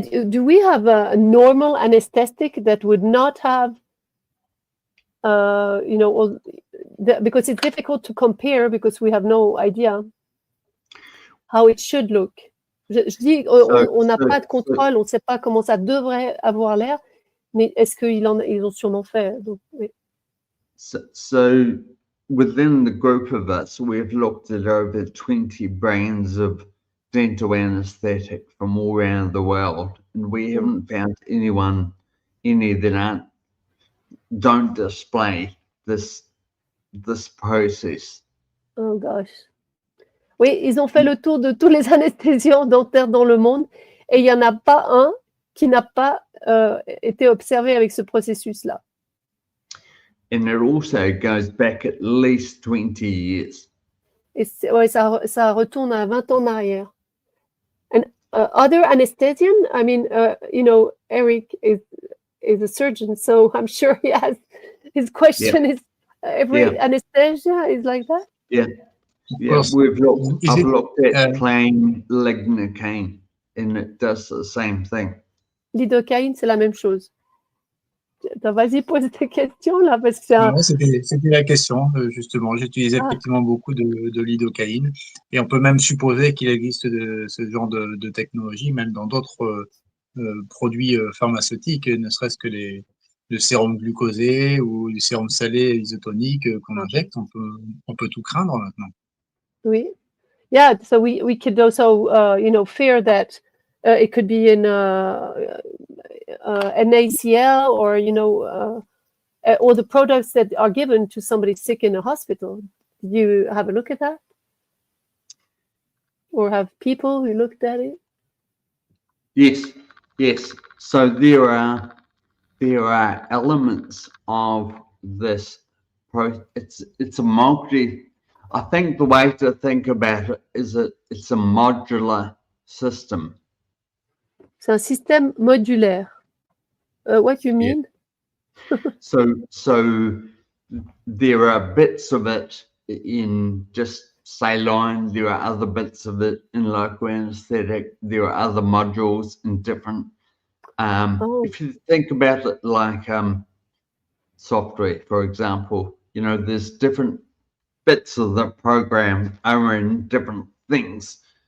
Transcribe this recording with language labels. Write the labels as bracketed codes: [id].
[en] Do we have a normal anesthetic that would not have, because it's difficult to compare because we have no idea how it should look. [fr] Je dis, on n'a pas de contrôle, on ne sait pas comment ça devrait avoir l'air, mais est-ce qu'ils ont sûrement fait? Donc, oui. [en] So within the group of us, we've looked at over 20 brands of dental anesthetic from all around the world, and we haven't found any that don't display this process. Oh gosh. [fr] Oui, ils ont fait le tour de tous les anesthésiants dentaires dans le monde et il n'y en a pas un qui n'a pas été observé avec ce processus-là. [en] And it also goes back at least 20 years. [fr] Et ouais, ça retourne à 20 ans en arrière. [en] And other anesthesian, I mean, Eric is a surgeon, so I'm sure he has, his question is, every anesthesia is like that? Yeah. Yeah, I've looked at plain lidocaine, and it does the same thing. [fr] Lidocaine, c'est la même chose. Vas-y, pose tes questions là, parce que non, c'était la question, justement. J'utilisais effectivement beaucoup de lidocaïne, et on peut même supposer qu'il existe ce genre de technologie, même dans d'autres produits pharmaceutiques, ne serait-ce que le sérum glucosé ou le sérum salé isotonique qu'on injecte. On peut tout craindre maintenant. Oui. [en] Yeah, so we could also, fear that it could be in NaCl or, all the products that are given to somebody sick in a hospital. Did you have a look at that? Or have people who looked at it? Yes. So there are elements of this. It's a multi. I think the way to think about it is that it's a modular system. [fr] C'est un système modulaire. [en] What do you mean? Yeah. So there are bits of it in just saline. There are other bits of it in local anesthetic. There are other modules in different. If you think about it like software, for example, there's different bits of the program are in different things.